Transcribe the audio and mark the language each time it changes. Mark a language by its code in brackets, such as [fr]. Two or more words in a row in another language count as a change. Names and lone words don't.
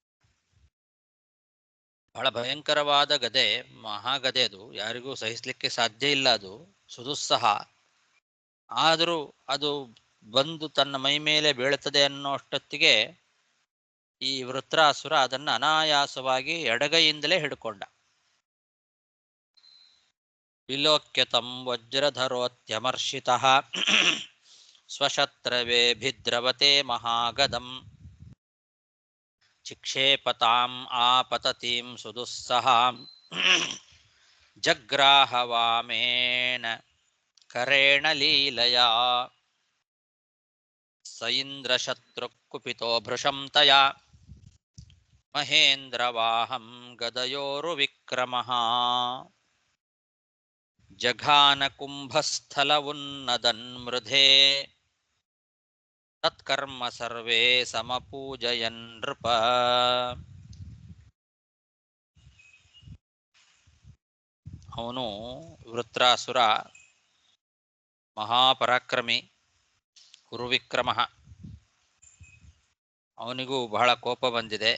[kn] ಬಹಳ ಭಯಂಕರವಾದ ಗದೆ, ಮಹಾಗದೆ ಅದು, ಯಾರಿಗೂ ಸಹಿಸಲಿಕ್ಕೆ ಸಾಧ್ಯ ಇಲ್ಲ, ಅದು ಸುದುಸ್ಸಹ. ಆದರೂ ಅದು ಬಂದು ತನ್ನ ಮೈ ಮೇಲೆ ಬೀಳುತ್ತದೆ ಅನ್ನೋ ಅಷ್ಟೊತ್ತಿಗೆ ಈ ವೃತ್ರಾಸುರ ಅದನ್ನು ಅನಾಯಾಸವಾಗಿ ಎಡಗೈಯಿಂದಲೇ ಹಿಡ್ಕೊಂಡ. [sa] ವಿಲೋಕ್ಯತಂ ವಜ್ರಧರೋತ್ಯಮರ್ಷಿತಃ ಸ್ವಶತ್ರವೇ ಭಿದ್ರವತೆ ಮಹಾಗದಂ ಚಿಕ್ಷೇಪತಾಂ ಆಪತತೀಂ ಸುದುಸ್ಸಹಾಂ ಜಗ್ರಾಹ ವಾಮೇನ ಕರೇಣ ಲೀಲಯಾ ಸ ಇಂದ್ರಶತ್ರು ಕುಪಿತೋ ಭೃಶಂ ತಯಾ ಮಹೇಂದ್ರವಾಹಂ ಗದಯೋರು ವಿಕ್ರಮಃ ಜಘಾನ ಕುಂಭಸ್ಥಲ ಉನ್ನದನ್ ಮೃಧೆ ತತ್ಕರ್ಮ ಸರ್ವೇ ಸಮಪೂಜಯನ್ ನೃಪ. [kn] ಅವನು ವೃತ್ರಾಸುರ ಮಹಾಪರಾಕ್ರಮಿ, ಕುರುವಿಕ್ರಮ. ಅವನಿಗೂ ಬಹಳ ಕೋಪ ಬಂದಿದೆ.